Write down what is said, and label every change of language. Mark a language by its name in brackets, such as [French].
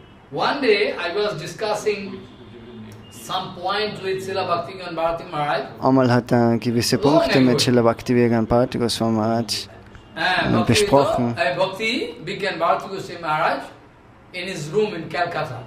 [English] One day I was discussing some point with Srila Bhakti Vijnana Bharati Maharaj. [German] Einmal hat er gewisse Punkte mit Srila Bhakti Vijnana Bharati Gosvami Maharaj besprochen. [English] Bhakti Vijnana Bharati Gosvami Maharaj in his room in Calcutta.